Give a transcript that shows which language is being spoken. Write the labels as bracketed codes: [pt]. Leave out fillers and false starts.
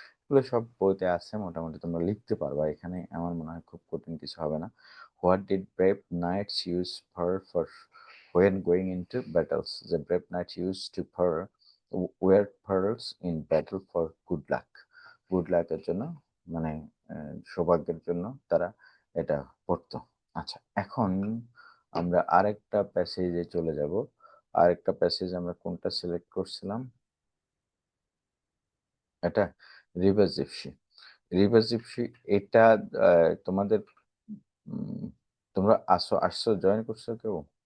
[bn] এগুলো সব বইতে আছে, মোটামুটি তোমরা লিখতে পারবা, এখানে আমার মনে হয় খুব কঠিন কিছু হবে না। [en] What did brave knights use pearl for when going into battles? The brave knights used to wear pearls in battle for good luck. [bn] Good লাকের জন্য, মানে সৌভাগ্যের জন্য তারা এটা পড়তো। আচ্ছা, এখন আমরা আরেকটা প্যাসেজে চলে যাব। আরেকটা প্যাসেজ আমরা কোনটা সিলেক্ট করছিলাম? এটা রিভার জিপসি। রিভার জিপসি এটা তোমাদের তোমরা আসছো জয়েন করছো কেউ?